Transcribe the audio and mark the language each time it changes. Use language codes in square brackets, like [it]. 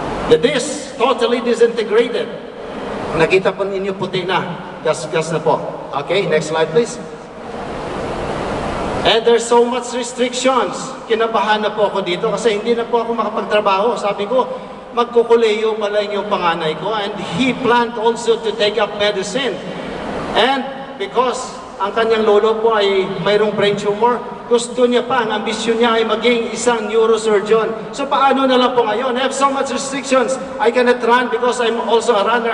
[en] The disc totally disintegrated. [tl] Nakita po ninyo puti na, gas na po. [en] Okay, next slide please. And there's so much restrictions. [tl] Kinabahan na po ako dito kasi hindi na po ako makapagtrabaho. Sabi ko, magkukuleyo pala yung panganay ko, [en] and he planned also to take up medicine. [tl] And because ang kanyang lolo po ay mayroong brain tumor, gusto niya pa, ang ambisyon niya ay maging isang neurosurgeon. So paano na lang po ngayon? [en] I have so much restrictions. I cannot run because I'm also a runner.